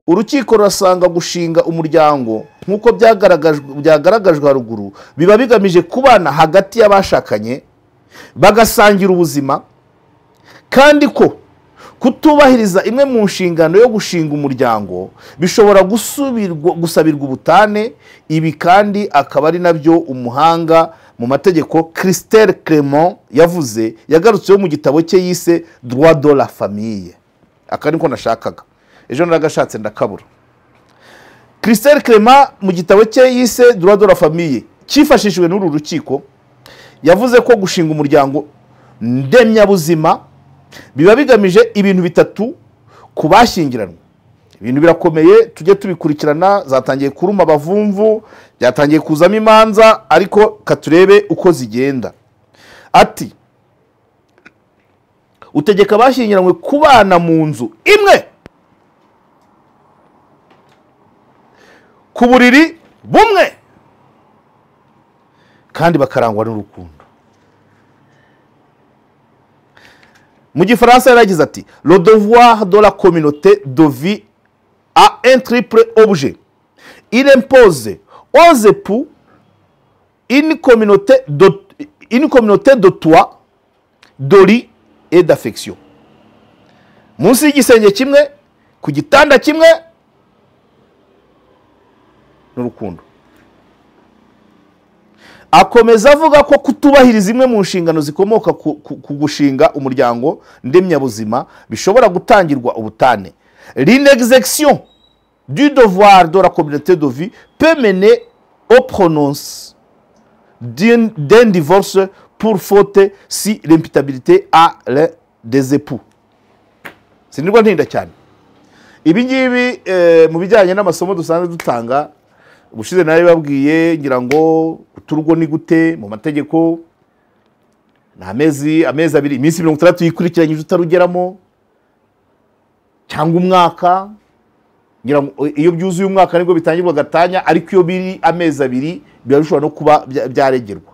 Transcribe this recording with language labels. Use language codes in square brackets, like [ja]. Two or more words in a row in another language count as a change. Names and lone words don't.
[rw] Urukiko rurasanga gushinga umuryango nk'uko byagaragajwe haruguru biba bigamije kubana hagati y'abashakanye bagasangira ubuzima, kandi ko kutubahiriza imwe mu nshingano yo gushinga umuryango bishobora gusabirwa ubutane. Ibi kandi akaba ari nabyo umuhanga mu mategeko Christelle Clement yagarutseho mu gitabo cye yise Droit de la famille. Aka niko nashakaga, ejo naragashatse ndakabura. Christelle Clement mu gitabo cye yise Droit de la famille cyifashishijwe n'uru rukiko yavuze ko gushinga umuryango ndemyabuzima biba bigamije ibintu 3 ku bashyingiranwa. Ibintu birakomeye, tujye tubikurikirana, zatangiye kuruma abavumvu, byatangiye kuzamo imanza, ariko katurebe uko zigenda. Ati utegeka abashyingiranywe kubana mu nzu imwe, ku buriri bumwe, kandi bakarangwa n'urukundo. Mu Gifaransa yaragize ati [fr] le devoir de la communauté de vie a un triple objet. Il impose aux époux une communauté de toit, de lit et d'affection. [rw] Munsi y'igisenge kimwe, ku gitanda kimwe, n'urukundo. Akomeza avuga ko kutubahiriza imwe mu nshingano zikomoka ku gushinga umuryango ndemyabuzima bishobora gutangirwa ubutane. [fr] L'inexécution du devoir de la communauté de vie peut mener au prononcé d'un divorce pour faute si l'imputabilité à l'un des époux. [rw] Sinirwa ntinda cyane. Ibi ngibi mu bijyanye n'amasomo dusanzwe dutanga, ubushize nawe babwiye ngira ngo uturwo ni gute mu mategeko, na amezi 2, iminsi 60 yikurikiranyije utarugeramo, cyangwa umwaka, ngira ngo iyo byuzuye umwaka nibwo bitangirwa gatanya, ariko iyo biri amezi abiri biba bishobora no kuba byaregerwa.